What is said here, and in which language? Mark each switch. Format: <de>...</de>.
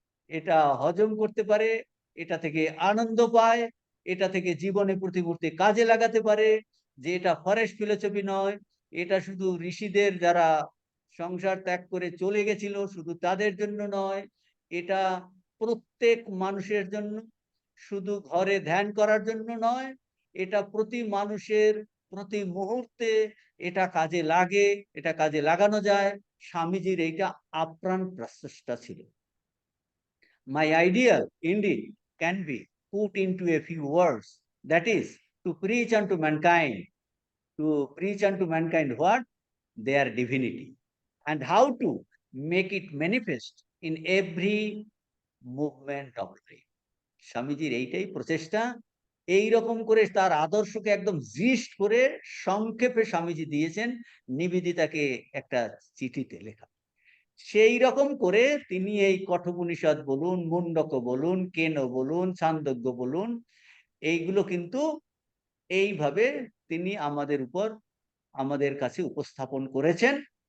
<bn>এটা হজম করতে পারে, এটা থেকে আনন্দ পায়, এটা থেকে জীবনে প্রতিমূর্তি কাজে লাগাতে পারে, যে এটা ফরেস্ট ফিলোসফি নয়, এটা শুধু ঋষিদের যারা সংসার ত্যাগ করে চলে গেছিল শুধু তাদের জন্য নয়, এটা প্রত্যেক মানুষের জন্য, শুধু ঘরে ধ্যান করার জন্য নয়, এটা প্রতি মানুষের প্রতি মুহূর্তে এটা কাজে লাগে, এটা কাজে লাগানো যায়। স্বামীজির এইটা আপ্রাণ প্রচেষ্টা ছিল।</bn> <en>My ideal indeed can be put into a few words, that is, to preach unto mankind. To preach unto mankind what? Their divinity. And how to make it manifest in every movement of life.</en> <bn>স্বামীজির এইটাই প্রচেষ্টা। এই রকম করে তার আদর্শকে একদম gist করে সংক্ষেপে স্বামীজি দিয়েছেন নিবেদিতাকে একটা চিঠিতে লেখা। সেই রকম করে তিনি এই কঠোপনিষদ বলুন, মুন্ডক বলুন, কেন বলুন, ছান্দোগ্য বলুন, এইগুলো কিন্তু এইভাবে তিনি আমাদের কাছে উপস্থাপন করেছেন।</bn>